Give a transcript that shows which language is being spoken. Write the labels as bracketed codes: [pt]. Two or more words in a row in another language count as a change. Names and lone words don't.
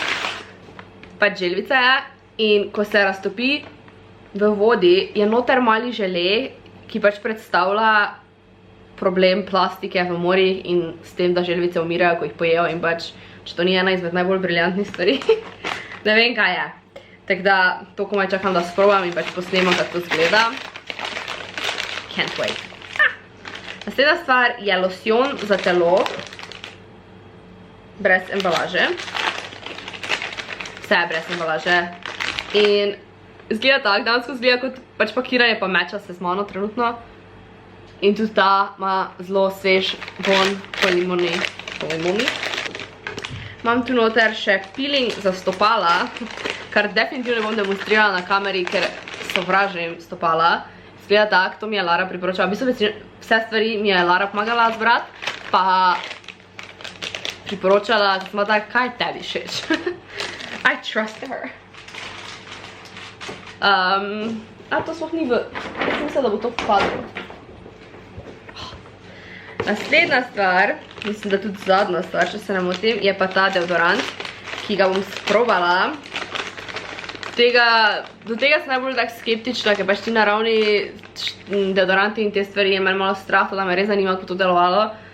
[sl] Pač želvica je in ko se raztopi v vodi, je noter mali žele, ki pač predstavlja problem plastike v morjih in s tem, da želvice umirajo, ko jih pojejo in pač, če to ni ena izmed najbolj briljantnih stvari, ne vem kaj je. Tako da, to komaj čakam, da sprobam in pač posnemam, kako to zgleda. [en] Can't wait. [sl] Naslednja stvar je losjon za telo, brez embalaže. Vse je brez embalaže. In zgleda tako, dansko zgleda kot pač pakiranje, pa meča se z mano trenutno. In tudi ta ima zelo svež von po limoni. Imam tu noter še peeling za stopala, kar definitivno bom demonstrirala na kameri, ker sovražim stopala. Zgleda tak, to mi je Lara priporočala. V bistvu vse stvari mi je Lara pomagala zbrati, pa priporočala, da sem tak, kaj tebi všeč? [en] I trust her. [sl] To sploh ni v... Jaz sem mislila, da bo to padlo. Naslednja stvar, mislim, da tudi zadnja stvar, če se ne motim, je pa ta deodorant, ki ga bom sprobala. Do tega sem najbolj tak skeptična, ker pač ti naravni deodoranti in te stvari je meni malo strah, da me res zanima, kako to delovalo.